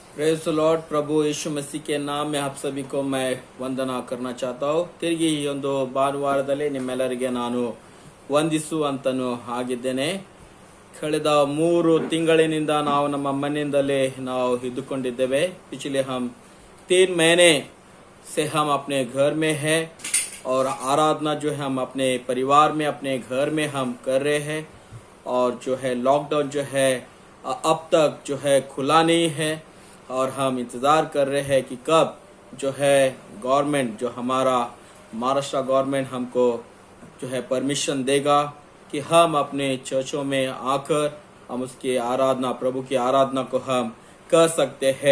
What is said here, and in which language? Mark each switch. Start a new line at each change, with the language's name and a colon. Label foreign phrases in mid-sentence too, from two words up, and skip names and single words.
English: Praise the Lord.
Hindi: प्रभु यीशु मसीह के नाम में आप सभी को मैं ವಂದನಾ करना चाहता हूँ।
Kannada: ತಿರುಗಿ ಈ ಒಂದು ಭಾನುವಾರದಲ್ಲಿ ನಿಮ್ಮೆಲ್ಲರಿಗೆ ನಾನು ವಂದಿಸುವಂತನು ಆಗಿದ್ದೇನೆ। ಕಳೆದ 3 ತಿಂಗಳಿನಿಂದ ನಾವು ನಮ್ಮ ಮನೆಯಿಂದಲೇ ನಾವು ಇದ್ದುಕೊಂಡಿದ್ದೇವೆ।
Hindi: पिछले हम 3 महीने से हम अपने घर में है और आराधना जो है हम अपने परिवार में अपने घर में हम कर रहे हैं। और जो है लॉकडाउन जो है अब तक जो है खुला नहीं है और हम इंतज़ार कर रहे हैं कि कब जो है गवर्नमेंट जो हमारा महाराष्ट्र गवर्नमेंट हमको जो है परमिशन देगा कि हम अपने चर्चों में आकर हम उसकी आराधना प्रभु की आराधना को हम कर सकते हैं।